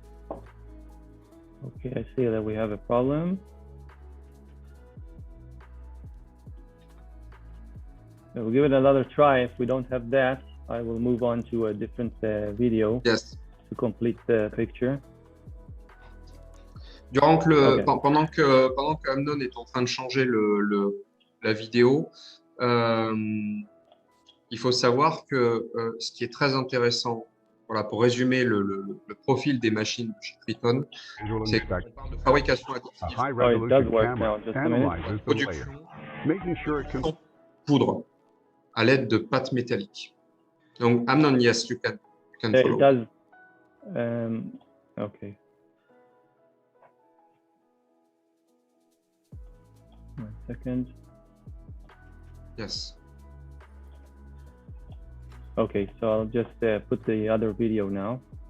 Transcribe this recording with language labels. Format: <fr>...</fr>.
<en>Okay, I see that we have a problem. We'll give it another try. If we don't have that, I will move on to a different video to complete the picture.</en> <fr>Pendant que Amnon est en train de changer la vidéo, il faut savoir que ce qui est très intéressant, voilà, pour résumer le profil des machines chez Tritone, c'est qu'on parle de fabrication additive, production sans poudre à l'aide de pâte métallique.</fr> <en>Donc, Amnon, yes, you can follow. It does. Okay. 1 second. Yes. Okay, so I'll just put the other video now.</en>